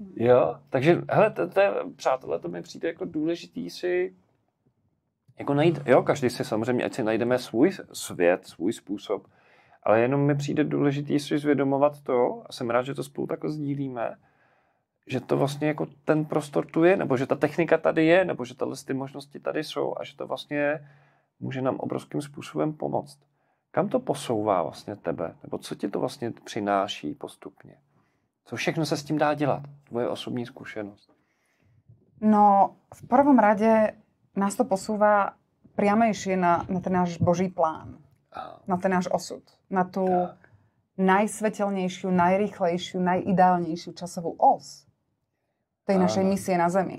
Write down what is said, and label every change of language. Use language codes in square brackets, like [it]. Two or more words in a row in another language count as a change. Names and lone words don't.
[cs] Jo, takže hele, přátelé, to mi přijde jako důležitý si jako najít, jo, každý si samozřejmě, ať si najdeme svůj svět, svůj způsob, ale jenom mi přijde důležitý si zvědomovat to, a jsem rád, že to spolu takhle sdílíme, že to vlastně jako ten prostor tu je, nebo že ta technika tady je, nebo že ty možnosti tady jsou a že to vlastně může nám obrovským způsobem pomoct. Kam to posouvá vlastně tebe? Nebo co ti to vlastně přináší postupně? Co všechno se s tím dá dělat? Tvoje osobní zkušenost. No, [sk] v prvom rade nás to posúva priamejšie na ten náš Boží plán. Na ten náš osud. Na tú najsvetelnejšiu, najrýchlejšiu, najideálnejšiu časovú os tej našej misie na Zemi.